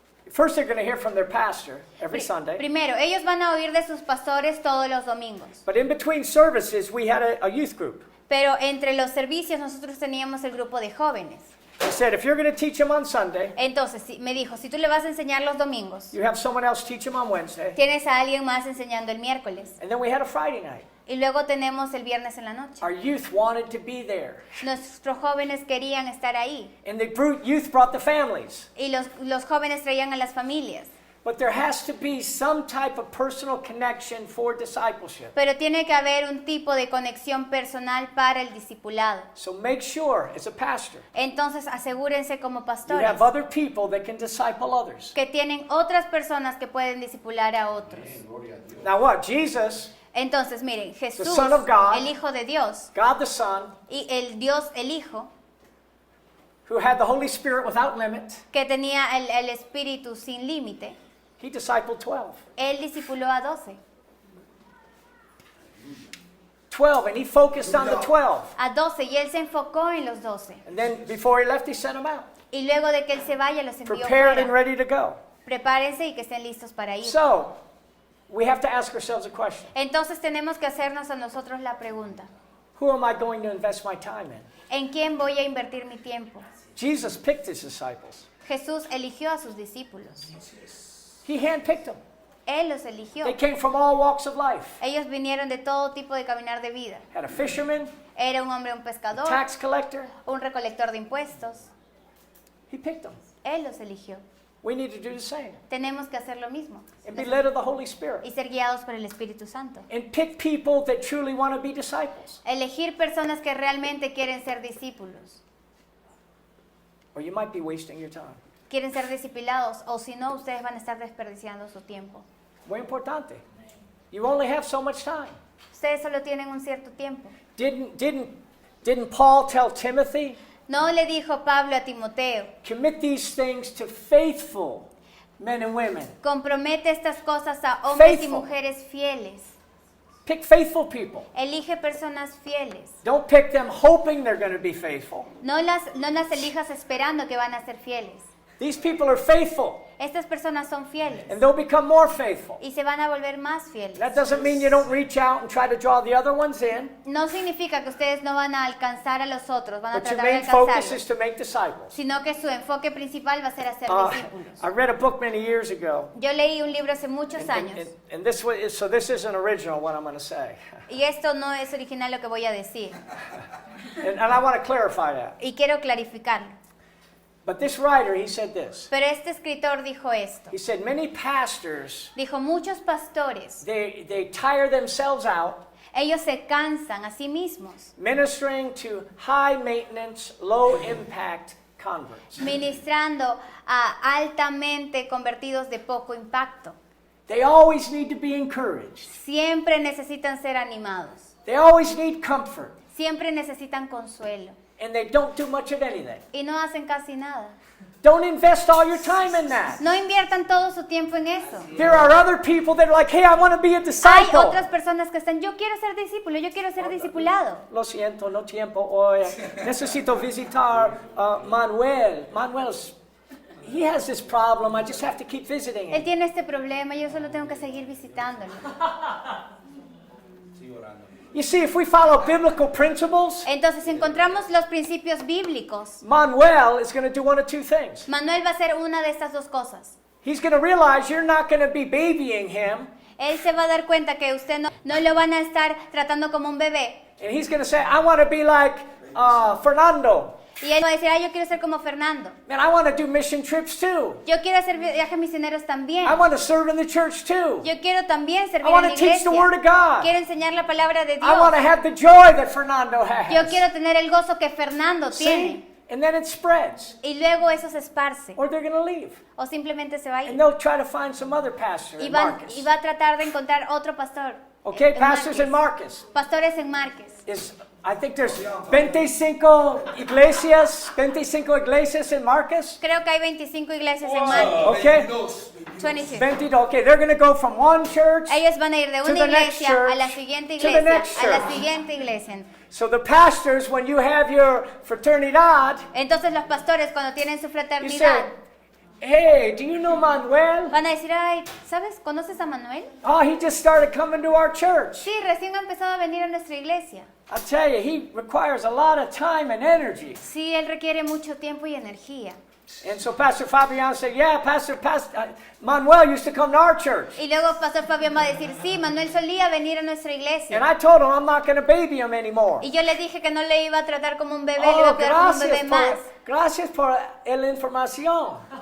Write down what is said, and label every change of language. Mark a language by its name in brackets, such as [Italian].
[English] First, they're going to hear from their pastor every Sunday. [Spanish] Primero, ellos van a oír de sus pastores todos los domingos. [English] But in between services, we had a youth group. [Spanish] Pero entre los servicios nosotros teníamos el grupo de jóvenes. [English] He said, if you're going to teach them on Sunday, [Spanish] Entonces me dijo, si tú le vas a enseñar los domingos, [English] you have someone else teach them on Wednesday. [Spanish] tienes a alguien más enseñando el miércoles. [English] And then we had a Friday night. [Spanish] Y luego tenemos el viernes en la noche. [English] Our youth wanted to be there. [Spanish] Nuestros jóvenes querían estar ahí. [English] And the youth brought the families. [Spanish] Y los jóvenes traían a las familias. [English] But there has to be some type of personal connection for discipleship. [Spanish] Pero tiene que haber un tipo de conexión personal para el discipulado. [English] So make sure, as a pastor, [Spanish] Entonces asegúrense como [English] you [Spanish] pastores [English] have other people that can disciple others. [Spanish] que tienen otras personas que pueden discipular a otros. [English] Now what? Jesus, [Spanish] Entonces miren, Jesús, [English] Son of God, [Spanish] el Hijo de Dios, [English] God the Son, [Spanish] y el Dios, el Hijo, [English] who had the Holy Spirit without limit, [Spanish] que tenía el Espíritu sin límite, [English] he discipled 12. [Spanish] él discipuló a 12. [English] 12, and he focused on the 12. [Spanish] A 12, y él se enfocó en los 12. [English] And then before he left, he sent them out, [Spanish] Y luego de que él se vaya, los envió [English] prepared and [Spanish] fuera. [English] ready to go. [Spanish] Prepárense y que estén listos para ir. [English] So, we have to ask ourselves a question. [Spanish] Entonces tenemos que hacernos a nosotros la pregunta: [English] Who am I going to invest my time in? [Spanish] ¿en quién voy a invertir mi tiempo? [English] Jesus picked his disciples. [Spanish] Jesús eligió a sus discípulos. [English] He handpicked them. [Spanish] Él los eligió. [English] They came from all walks of life. [Spanish] Ellos vinieron de todo tipo de caminar de vida. [English] Had a fisherman, [Spanish] Era un hombre, un pescador, [English] tax collector. [Spanish] un recolector de impuestos. [English] He picked them. [Spanish] Él los eligió. [English] We need to do the same [Spanish] Tenemos que hacer lo mismo [English] and be led of the Holy Spirit [Spanish] ser guiados por el Espíritu Santo. [English] and pick people that truly want to be disciples. [Spanish] Elegir personas que realmente quieren ser discípulos. [English] Or you might be wasting your time. [Spanish] Quieren ser discipulados, o si no, ustedes van a estar desperdiciando su tiempo. Muy importante. [English] You only have so much time. [Spanish] Ustedes solo tienen un cierto tiempo. [English] Didn't Paul tell Timothy, [Spanish] No le dijo Pablo a Timoteo: [English] commit these things to faithful men and women. [Spanish] compromete estas cosas a hombres y [English] Faithful. [Spanish] mujeres fieles. [English] Pick faithful people. [Spanish] Elige personas fieles. [English] Don't pick them hoping they're going to be faithful. [Spanish] No las elijas esperando que van a ser fieles. [English] These people are faithful, [Spanish] Estas personas son fieles [English] and they'll become more faithful. [Spanish] y se van a volver más fieles. [English] That doesn't mean you don't reach out and try to draw the other ones in, [Spanish] No significa que ustedes no van a alcanzar a los otros, van a [English] but your [Spanish] tratar de [English] main focus is [Spanish] alcanzarlos, [English] to make disciples. [Spanish] sino que su enfoque principal va a ser hacer [English] I [Spanish] discípulos. [English] read a book many years ago, [Spanish] Yo leí un libro hace muchos años [English] and this isn't original what I'm going to say, [Spanish] y esto no es original lo que voy a decir [English] and I want to clarify that. [Spanish] y quiero clarificarlo. [English] But this writer, he said this. [Spanish] Pero este escritor dijo esto. [English] He said many pastors, [Spanish] Dijo, muchos pastores, [English] they tire themselves out [Spanish] ellos se cansan a sí mismos [English] ministering to high maintenance, low impact converts. [Spanish] ministrando a altamente convertidos de poco impacto. [English] They always need to be encouraged. [Spanish] Siempre necesitan ser animados. [English] They always need comfort, [Spanish] Siempre necesitan consuelo. [English] and they don't do much of anything. [Spanish] Y no hacen casi nada. [English] Don't invest all your time in that. [Spanish] No inviertan todo su tiempo en eso. [English] There are other people that are like, hey, I want to be a [Spanish] Hay [English] disciple. [Spanish] otras personas que están, yo quiero ser discípulo, yo quiero ser discipulado. Lo siento, no tiempo hoy. Necesito visitar Manuel. [English] He has this problem. I just have to keep visiting [Spanish] Él [English] him. [Spanish] tiene este problema, yo solo tengo que seguir visitándolo. [English] You see, if we follow biblical principles, [Spanish] Entonces, si encontramos los principios bíblicos, [English] Manuel is going to do one of two things. [Spanish] Manuel va a hacer una de estas dos cosas. [English] He's going to realize you're not going to be babying him, [Spanish] Él se va a dar cuenta que usted no lo van a estar tratando como un bebé. [English] and he's going to say, I want to be like Fernando. [Spanish] Y él va a decir, yo quiero ser como Fernando. [English] Man, I want to do mission trips too. [Spanish] Yo quiero hacer viajes misioneros también. [English] I want to serve in the church too. [Spanish] Yo quiero también servir [English] I [Spanish] en [English] want [Spanish] la [English] to teach the Word of God. [Spanish] Quiero enseñar la palabra de [English] I want to [Spanish] Dios. [English] have the joy that Fernando has. [Spanish] Yo quiero tener el gozo que Fernando [English] See? [Spanish] tiene. [English] And then it spreads. [Spanish] Y luego eso se esparce. [English] Or they're going to leave. [Spanish] O simplemente se va a [English] And [Spanish] ir. [English] they'll try to find some other pastor [Spanish] Y [English] in [Spanish] va [English] Marcus. [Spanish] a tratar de encontrar otro pastor. [English] Okay, [Spanish] en [English] pastors in [Spanish] Márquez. [English] Marcus. [Spanish] Pastores en Márquez. [English] I think there's 25 iglesias in Marcus. [Spanish] Creo que hay 25 iglesias en Márquez. [English] Okay. 22. 22. Okay, they're going to go from one church. [Spanish] Ellos van a ir de [English] To [Spanish] una [English] the next [Spanish] iglesia [English] church, [Spanish] a la siguiente [English] to the [Spanish] iglesia, [English] next [Spanish] a la [English] church. [Spanish] siguiente iglesia. [English] So the pastors, when you have your fraternidad, [Spanish] Entonces los pastores cuando tienen su [English] you [Spanish] fraternidad [English] say, hey, do you know Manuel? [Spanish] van a decir, ¿sabes? ¿Conoces a Manuel? [English] Oh, he just started coming to our church. [Spanish] Sí, recién ha empezado a venir a nuestra iglesia. [English] I tell you, he requires a lot of time and energy. [Spanish] Sí, él requiere mucho tiempo y energía. [English] And so Pastor Fabian said, yeah, Pastor Manuel used to come to our church. [Spanish] Y luego Pastor Fabián va a decir, sí, Manuel solía venir a nuestra iglesia. [English] And I told him I'm not going to baby him anymore. [Spanish] Y yo le dije que no le iba a tratar como un bebé, le iba Oh, a cuidar como un bebé más. gracias por la información.